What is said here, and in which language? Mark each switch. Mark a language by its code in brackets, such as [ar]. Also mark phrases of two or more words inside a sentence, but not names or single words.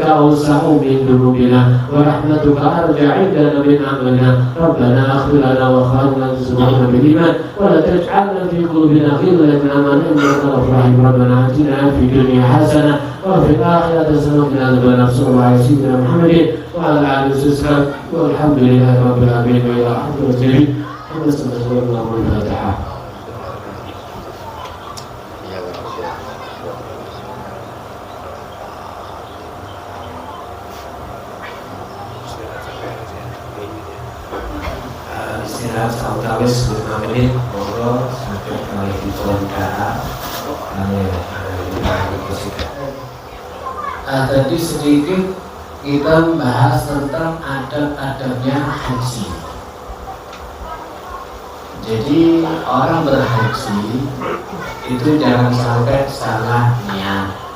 [ar] أوسع من ذنوبنا ورحمتك أرجع عندنا من عملنا ربنا اغفر لنا وأخواننا وزوجنا بالإيمان ولا تجعلنا في قلوبنا غلا لمن آمنا إنك غفور رحيم ربنا آتنا في الدنيا حسنة وفي الآخرة حسنة وقنا عذاب النار صلى الله على سيدنا محمد وعلى آله وصحبه والحمد لله رب العالمين وإلى حضرة الجميع ونستغفر الله والفاتحة. [jv] Istirahat sautawis 5 menit, monggo sampai kali dipun doa. [id] Tadi sedikit kita membahas tentang adab-adabnya haji. Jadi orang berhaji itu jangan sampai salah niat.